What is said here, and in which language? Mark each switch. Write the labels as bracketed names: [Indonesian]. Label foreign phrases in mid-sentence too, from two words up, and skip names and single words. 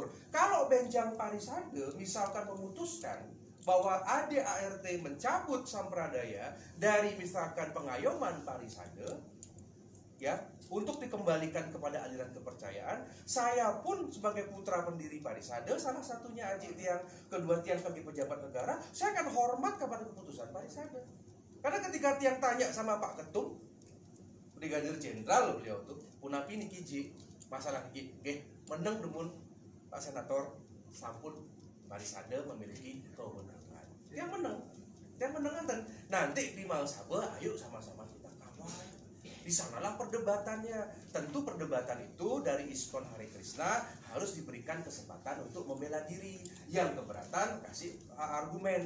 [Indonesian] Kalau benjang Parisade misalkan memutuskan bahwa ADART mencabut sampradaya dari misalkan pengayoman Parisade, ya, untuk dikembalikan kepada aliran kepercayaan, saya pun sebagai putra pendiri Parisade, salah satunya Aji Tiang, kedua Tiang sebagai pejabat negara, saya akan hormat kepada keputusan Parisade. Karena ketika Tiang tanya sama Pak Ketum, Brigadir Jenderal beliau tuh, [Balinese] punapi niki ji masalah niki, meneng demun Pak Senator sampun [Indonesian] Parisade memiliki kewenangan. Yang menang dan nanti di Mahasabe, ayo sama-sama kita kawal. Di sanalah perdebatannya. Tentu perdebatan itu dari ISKON Hare Krishna harus diberikan kesempatan untuk membela diri. Yang keberatan kasih argumen.